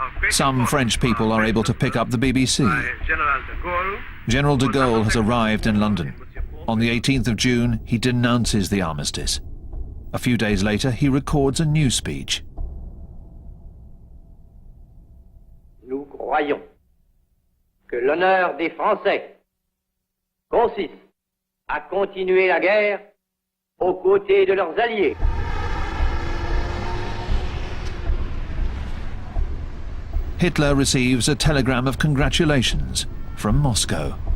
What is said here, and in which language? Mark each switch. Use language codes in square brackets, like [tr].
[en] Some French people are able to pick up the BBC. General de Gaulle has arrived in London. On the 18th of June, he denounces the armistice. A few days later, he records a new speech. [fr] Nous croyons que l'honneur des Français consiste à continuer la guerre aux côtés de leurs alliés. [en] Hitler receives a telegram of congratulations from Moscow.